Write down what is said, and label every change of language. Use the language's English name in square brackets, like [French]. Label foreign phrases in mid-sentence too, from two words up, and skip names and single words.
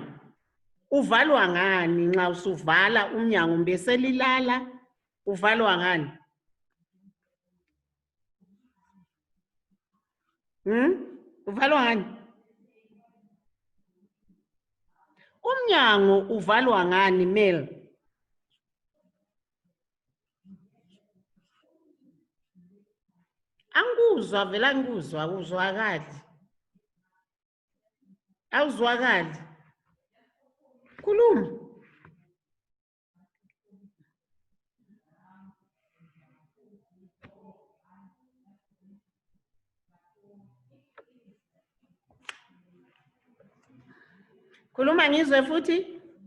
[Zulu] Uvalwa ngani nxa usuvala umnyango bese lilala? Uvalwa ngani? Uvalwa ngani? Umnyango uvalwa ngani Mel? Angikuzwa vela ngikuzwa awuzwakali. Awuzwakali. Khuluma. Khuluma ngizwe futhi.